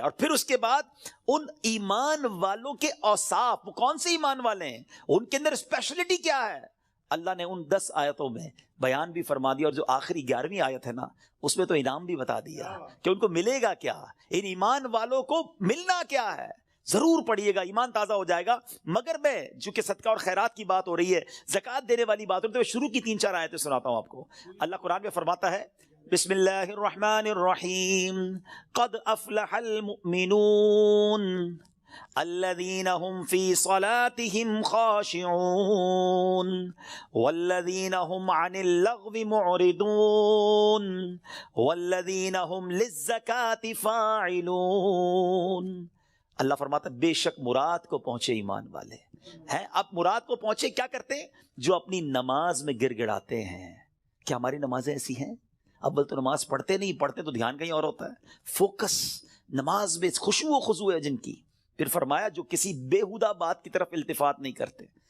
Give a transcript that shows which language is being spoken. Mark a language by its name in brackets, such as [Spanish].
[Urdu] اور پھر اس کے بعد ان ایمان والوں کے اوصاف، وہ کون سے ایمان والے ہیں، ان کے اندر اسپیشلٹی کیا ہے، اللہ نے ان 10 آیتوں میں بیان بھی فرما دیا. اور جو آخری 11ویں آیت ہے نا، اس میں تو انعام بھی بتا دیا کہ ان کو ملے گا کیا، ان ایمان والوں کو ملنا کیا ہے. ضرور پڑھیے گا، ایمان تازہ ہو جائے گا. مگر میں چونکہ صدقہ اور خیرات کی بات ہو رہی ہے، زکوٰۃ دینے والی بات ہو رہی ہے، تو شروع کی 3-4 آیتیں سناتا ہوں آپ کو. اللہ قرآن میں فرماتا ہے [Arabic] بسم اللہ الرحمن الرحیم قد افلح المؤمنون الذين هم في صلاتهم خاشعون والذين هم عن اللغو معرضون والذين هم للزكاة فاعلون. [Urdu] اللہ فرماتا ہے بے شک مراد کو پہنچے ایمان والے ہیں. اب مراد کو پہنچے کیا کرتے ہیں؟ جو اپنی نماز میں گر گڑاتے ہیں. کیا ہماری نمازیں ایسی ہیں؟ اول تو نماز پڑھتے نہیں، پڑھتے تو دھیان کہیں اور ہوتا ہے. فوکس نماز میں خشوع و خضوع ہے جن کی. پھر فرمایا جو کسی بےہودہ بات کی طرف التفات نہیں کرتے.